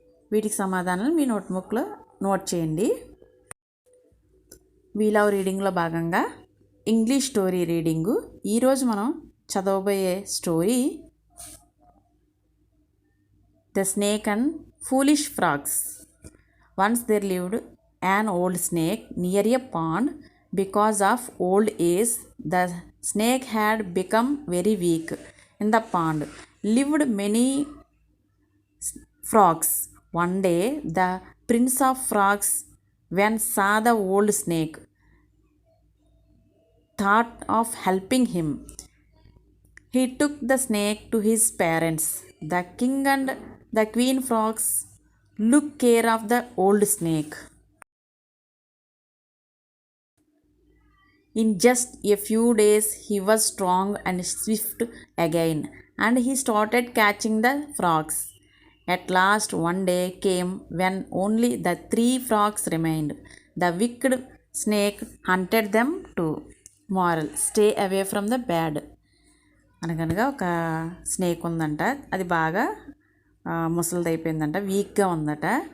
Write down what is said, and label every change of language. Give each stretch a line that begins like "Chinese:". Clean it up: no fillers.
Telugu: వీటికి సమాధానాలు మీ నోట్బుక్లో నోట్ చేయండి. వి లవ్ రీడింగ్లో భాగంగా ఇంగ్లీష్ స్టోరీ రీడింగు. ఈరోజు మనం చదవబోయే story the snake and foolish frogs.
English: Once there lived an old snake near a pond. Because of old age, the snake had become very weak. In the pond lived many frogs. One day, the prince of frogs, when saw the old snake, thought of helping him. He took the snake to his parents. The king and the queen frogs took care of the old snake. In just a few days, he was strong and swift again, and he started catching the frogs. At last, one day came when only the 3 frogs remained. The wicked snake hunted them too. Moral: stay away from the bad.
Telugu: అనగనగా ఒక snake ఉందంట. అది బాగా ముసలిది అయిపోయిందంట, వీక్గా ఉందట.